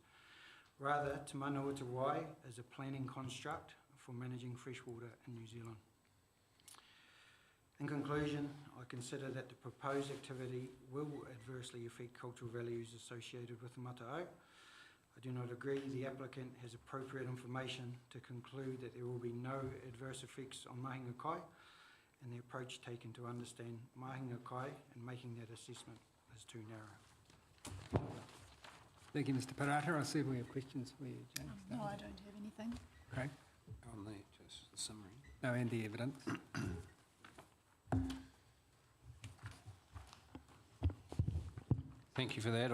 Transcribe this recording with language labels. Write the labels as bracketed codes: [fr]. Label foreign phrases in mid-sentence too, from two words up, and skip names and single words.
[en] Rather, Te Manawa Te Wai is a planning construct for managing freshwater in New Zealand. In conclusion, I consider that the proposed activity will adversely affect cultural values associated with the mata'au. I do not agree the applicant has appropriate information to conclude that there will be no adverse effects on [mi] mahinga kai, [en] and the approach taken to understand [mi] mahinga kai [en] and making that assessment is too narrow. Thank you, Mr. Parata. I see we have questions for you, James. No, I don't have anything. Craig? On the, just the summary. No, and the evidence. Thank you for that.